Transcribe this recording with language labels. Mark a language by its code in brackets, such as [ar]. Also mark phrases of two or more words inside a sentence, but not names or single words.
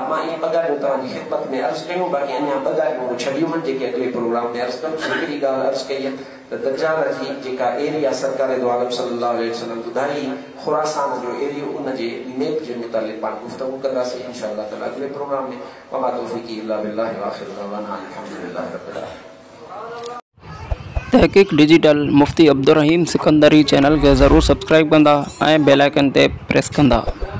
[sd] मां इहे ॿ ॻाल्हियूं तव्हांजी ख़िदमत में अर्ज़ु कयूं, बाक़ी अञा ॿ ॻाल्हियूं छॾियूं आहिनि जेके अॻिले प्रोग्राम में अर्ज़ु कंदुसि। हिकिड़ी ॻाल्हि अर्ज़ु कई आहे त दज्जाल जी जेका एरिया सरकार दो आलम [ar] صلى الله عليه وسلم [sd] ॿुधाई खुरासान जो एरियो, उनजे मैप जे मुतालिक़ पाण गुफ़्तगू कंदासीं [ar] إن شاء الله تعالى [sd] अॻिले प्रोग्राम में। [ar] وما توفيقي إلا بالله وآخر دعوانا الحمد لله رب العالمين. [sd] तहक़ीक़ डिजिटल मुफ्ती अब्दुर्रहीम सिकंदरी चैनल खे ज़रूरु सब्सक्राइब कंदा ऐं [en] bell icon [sd] ते प्रेस कंदा।